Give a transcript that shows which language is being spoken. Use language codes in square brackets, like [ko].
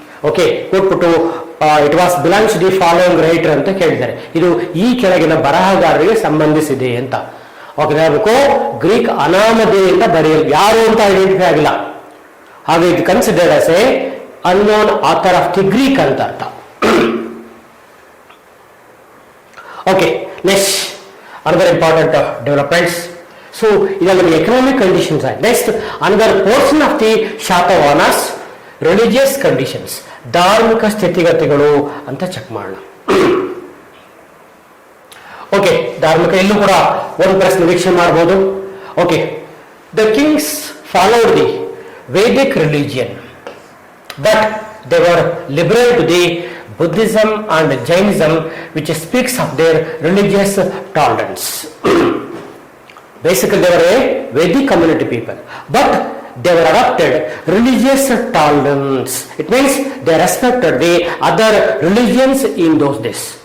[en] okay, ಕೊಟ್ಬಿಟ್ಟು it was belongs the following writer [kn] ಅಂತ ಕೇಳಿದ್ದಾರೆ. ಇದು ಈ ಕೆಳಗಿನ ಬರಹಗಾರರಿಗೆ ಸಂಬಂಧಿಸಿದೆ ಅಂತ. ಓಕೆ, ಹೇಳ್ಬೇಕು ಗ್ರೀಕ್ ಅನಾಮಧೇಯದಿಂದ ಬರೆಯಲು ಯಾರು ಅಂತ ಐಡೆಂಟಿಫೈ ಆಗಿಲ್ಲ, ಹಾಗೆ ಇದು [en] considered as a unknown author of the Greek [kn] ಅಂತ ಅರ್ಥ. [en] Okay, next another important developments. So ಇದೆಲ್ಲ economic conditions ಆಯ್ತು. Next another portion of the Satavahanas religious conditions, [kn] ಧಾರ್ಮಿಕ ಸ್ಥಿತಿಗತಿಗಳು ಅಂತ ಚೆಕ್ ಮಾಡೋಣ. ಓಕೆ, ಧಾರ್ಮಿಕ ಇಲ್ಲೂ ಕೂಡ ಒಂದು ಪ್ರಶ್ನೆ ನಿರೀಕ್ಷೆ ಮಾಡಬಹುದು. Okay, [en] The kings followed the Vedic religion but they were liberal to the Buddhism and Jainism, which speaks of their religious tolerance. Basically, they were a Vedic community people, but they were adopted religious tolerance. It means they respected the other religions in those days.